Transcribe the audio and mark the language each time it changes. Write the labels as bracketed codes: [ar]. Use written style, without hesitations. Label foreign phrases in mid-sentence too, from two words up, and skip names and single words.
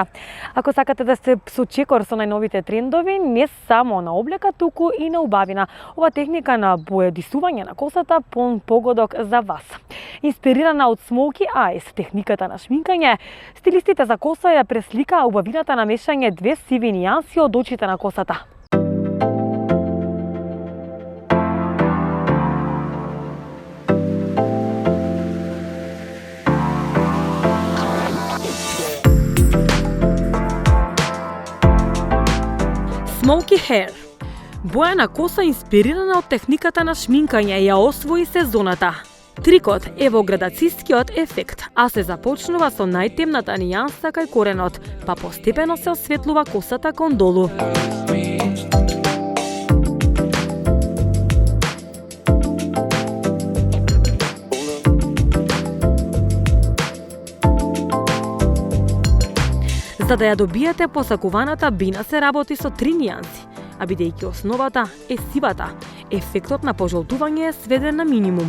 [mk] Ако сакате да сте со чекор со најновите трендови, не само на облека, туку и на убавина. Ова техника на бојадисување на косата полн погодок за вас. Инспирирана од [en] Smoky Eyes, [mk] техниката на шминкање, стилистите за коса ја пресликаа убавината на мешање две сиви нијанси од очите на косата. [en] Smoky hair. [mk] Боја на коса инспирирана од техниката на шминкање ја освои сезоната. Трикот е во градацискиот ефект, а се започнува со најтемната нијанса кај коренот, па постепено се осветлува косата кон долу. За да ја добиете посакуваната бина се работи со 3 нијанси, а бидејќи основата е сивата, ефектот на пожолтување е сведен на минимум.